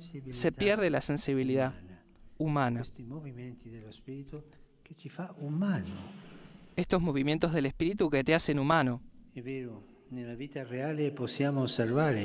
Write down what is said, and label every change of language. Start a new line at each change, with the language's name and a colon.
Spanish: Se pierde la sensibilidad. humana.
Italian: questi movimenti dello Spirito che ci fa umano.
Spanish: Estos movimientos del Espíritu que te hacen humano.
Italian: È vero, nella vita reale possiamo osservare.